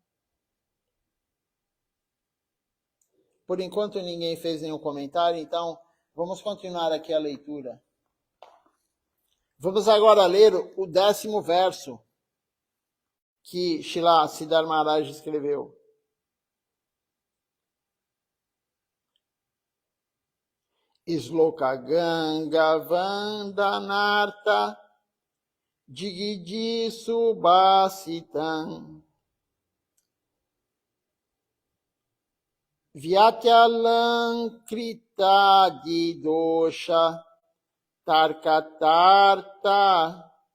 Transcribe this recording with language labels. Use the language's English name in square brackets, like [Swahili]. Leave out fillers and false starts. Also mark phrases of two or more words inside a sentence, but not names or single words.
[Portuguese] Por enquanto ninguém fez nenhum comentário, então vamos continuar aqui a leitura. Vamos agora ler o 10º verso que Srila Siddhar Maharaj escreveu. [Sanskrit] Sloka Ganga Vandanartha Jigidi Subhasitam Vyatyalankrita Didosha Tarkatarta